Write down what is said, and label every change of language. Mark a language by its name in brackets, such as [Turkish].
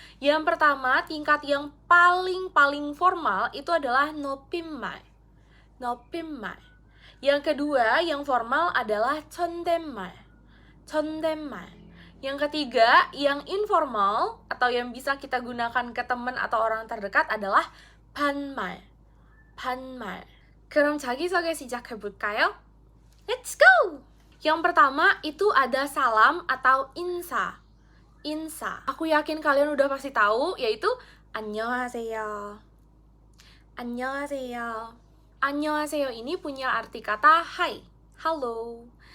[Indonesian] Yang pertama, tingkat yang paling formal itu adalah 높임말. [Korean] 높임말. [Indonesian] Yang kedua, yang formal adalah 존댓말. [Korean] 존댓말. [Indonesian] Yang ketiga, yang informal atau yang bisa kita gunakan ke teman atau orang terdekat adalah 반말. [Korean] 반말. 그럼 자기소개 시작해볼까요? [English] Let's go! [Indonesian] Yang pertama itu ada salam atau insa. Insa. Aku yakin kalian udah pasti tahu, yaitu 안녕하세요. [Korean] 안녕하세요. [Indonesian] 안녕하세요 ini punya arti kata hai, halo.